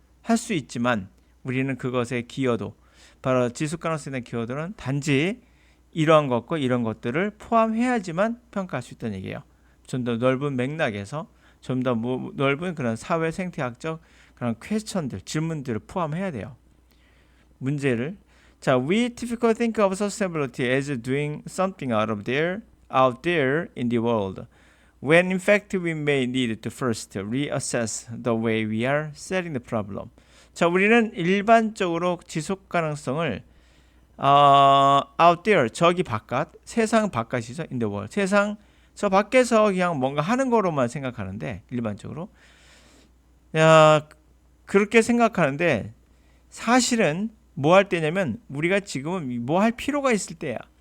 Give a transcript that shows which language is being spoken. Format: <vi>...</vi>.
<ko>할 수 있지만 우리는 그것의 기여도, 바로 지속 가능성에 대한 기여도는 단지 이러한 것과 이런 것들을 포함해야지만 평가할 수 있다는 얘기예요. 좀 더 넓은 맥락에서 좀 더 넓은 그런 사회 생태학적 그런 퀘스천들, 질문들을 포함해야 돼요. 문제를.</ko> <en>자, we typically think of sustainability as doing something out there in the world, when in fact we may need to first reassess the way we are setting the problem.</en> <ko>자, 우리는 일반적으로 지속 가능성을 out there, 저기 바깥, 세상 바깥이죠.</ko> <en>in the world.</en> <ko>세상 저 밖에서 그냥 뭔가 하는 거로만 생각하는데 일반적으로 그렇게 생각하는데 사실은 뭐 할 때냐면 우리가 지금은 뭐 할 필요가 있을 때야.</ko>